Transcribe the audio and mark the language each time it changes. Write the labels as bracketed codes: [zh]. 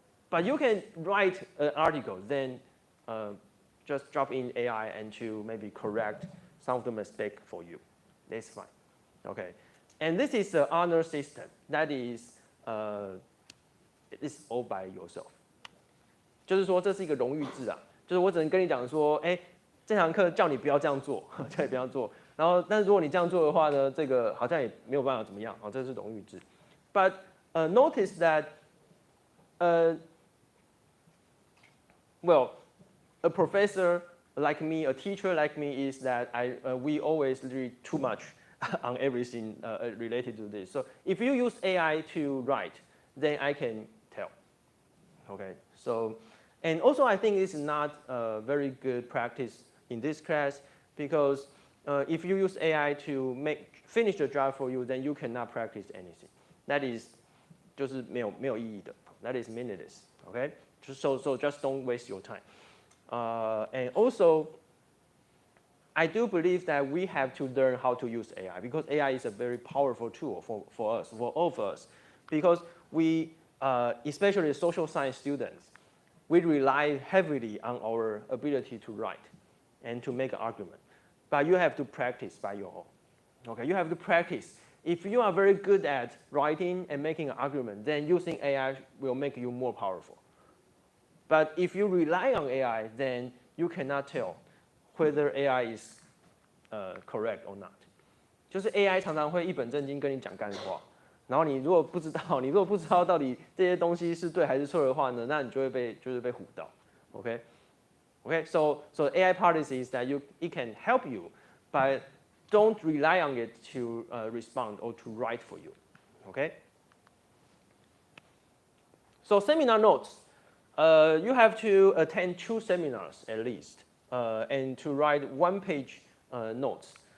[en] But you can write an article, then just drop in AI and to maybe correct some of the mistake for you. That's fine, okay? And this is the honor system. That is, it's all by yourself. [zh] 就是说这是一个荣誉制啊，就是我只能跟你讲说，哎，这堂课叫你不要这样做，叫你不要做。然后，但是如果你这样做的话呢，这个好像也没有办法怎么样，哦，这是荣誉制。 [en] But notice that, well, a professor like me, a teacher like me, is that we always read too much on everything related to this. So if you use AI to write, then I can tell. Okay, so and also I think this is not a very good practice in this class because if you use AI to finish the job for you, then you cannot practice anything. That is [zh] 就是没有意义的. [en] That is meaningless. Okay, so just don't waste your time. And also, I do believe that we have to learn how to use AI because AI is a very powerful tool for us, for all of us, because we, especially social science students, we rely heavily on our ability to write and to make an argument. But you have to practice by your own. Okay, you have to practice. If you are very good at writing and making an argument, then using AI will make you more powerful. But if you rely on AI, then you cannot tell whether AI is correct or not. [zh] 就是 AI 常常会一本正经跟你讲干话，然后你如果不知道到底这些东西是对还是错的话呢，那你就会被唬到。 [en] Okay, so AI policy is that it can help you, but don't rely on it to respond or to write for you. Okay. So seminar notes. You have to attend 2 seminars at least, and to write 1-page notes.